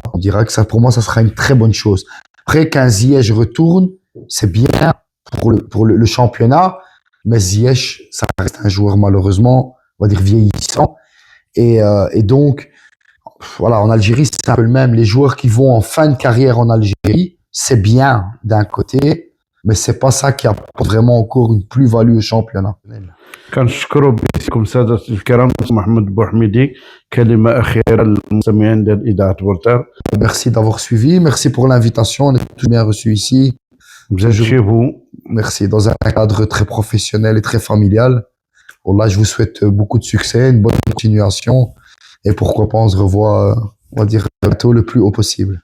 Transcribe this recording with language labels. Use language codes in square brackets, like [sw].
[fr] On dira que ça, pour moi, ça sera une très bonne chose. Après, qu'un Ziyech retourne, c'est bien pour le championnat, mais Ziyech, ça reste un joueur malheureusement, on va dire vieillissant. Et donc, voilà, en Algérie, c'est un peu le même. Les joueurs qui vont en fin de carrière en Algérie, c'est bien d'un côté, mais c'est pas ça qui apporte vraiment encore une plus-value au championnat. [ar] كنشكروا باسمكم سادة الكرام محمد بوحميدي كلمة أخيرة للمستمعين ديال إذاعة بورتال. [fr] Merci d'avoir suivi, merci pour l'invitation, on est tout bien reçu ici. Vous êtes chez vous. Merci, dans un cadre très professionnel et très familial. Là, je vous souhaite beaucoup de succès, une bonne continuation, et pourquoi pas on se revoit, on va dire, bientôt le plus haut possible.